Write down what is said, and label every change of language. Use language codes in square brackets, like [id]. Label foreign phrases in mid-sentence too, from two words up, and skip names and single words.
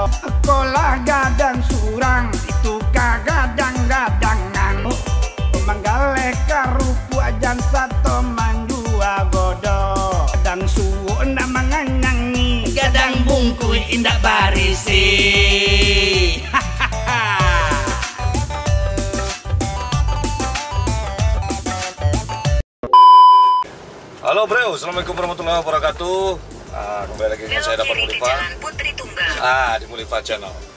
[min] Sekolah gadang surang, itu kagadang-gadangan. Manggale karupu ajan sato manjua godo. Gadang suwo ndak manganyangi, Gadang bungkui indak barisi. [id] Halo bro, [ar] السلام عليكم ورحمة الله وبركاته. [id] Kembali lagi dengan saya Dapat Mulifa. Di Mulifa Channel.